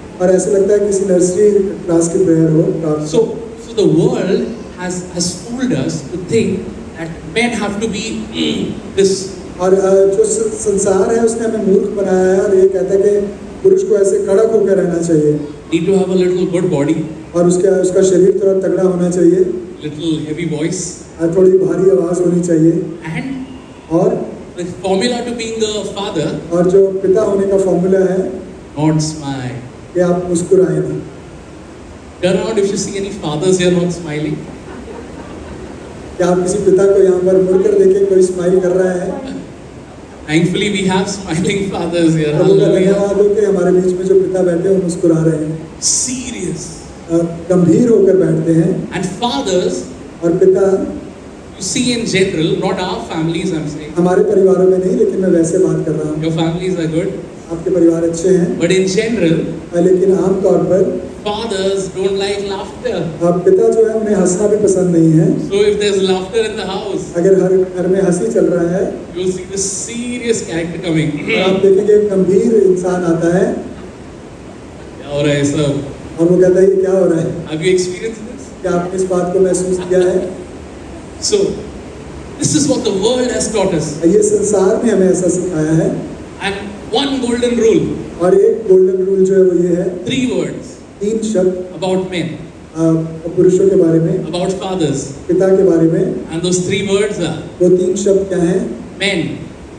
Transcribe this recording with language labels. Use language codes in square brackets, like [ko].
[hi] और ऐसा लगता है किसी नर्सरी क्लास की प्रेयर हो प्रार्थना. [en] So the world has fooled us to think that men have to be this. [hi] और जो संसार है उसने हमें मूर्ख बनाया है और ये कहता है कि पुरुष को ऐसे कड़क होकर रहना चाहिए. [en] Need to have a little good body, [hi] और उसका शरीर थोड़ा तगड़ा होना चाहिए, [en] little heavy voice, [hi] और थोड़ी भारी आवाज होनी चाहिए. [en] and [hi] और [en] the formula to being a father, [hi] और जो पिता होने का फॉर्मूला है [en] not smile. [hi] कि आप मुस्कुराए ना. [en] Turn around if you see any fathers here not smiling. [hi] क्या आप किसी पिता को यहाँ पर मुड़कर देखें कोई स्माइल कर रहा है? [en] Thankfully, we have smiling fathers here. [hi] प्रभु का [en] Hallelujah. [hi] धन्यवाद हो कि हमारे बीच में जो पिता बैठे हैं वो मुस्कुरा रहे हैं, [en] Serious. [hi] गंभीर होकर बैठते हैं। [en] And fathers, [hi] और पिता [en] you see in general, not our families, I'm saying. [hi] हमारे परिवारों में नहीं, लेकिन मैं वैसे बात कर रहा हूँ। [en] Your families are good. [hi] आपके परिवार अच्छे हैं, [en] But in general, [hi] लेकिन आमतौर पर [en] fathers don't like laughter. [hi] पिता जो है उन्हें हंसना भी पसंद नहीं है। [en] So if there's laughter in the house, [hi] अगर हर घर में हंसी चल रहा है [en] you'll see this serious character coming. [hi] तो आप देखेंगे एक गंभीर इंसान आता है क्या हो रहा है सब? और वो कहता है ये क्या हो रहा है? [en] Have you experienced this? [hi] क्या आपने इस बात को महसूस किया है? [en] So, this is what the world has taught us. [hi] ये संसार ने हमें ऐसा सिखाया है। [en] And one golden rule, [hi] और एक गोल्डन रूल जो है वो ये है, [en] 3 words [hi] 3 शब्द [en] about men, [hi] पुरुषों के बारे में, [en] about fathers. [hi] पिता के बारे में। [en] And those 3 words are [hi] वो 3 शब्द क्या हैं? [en] men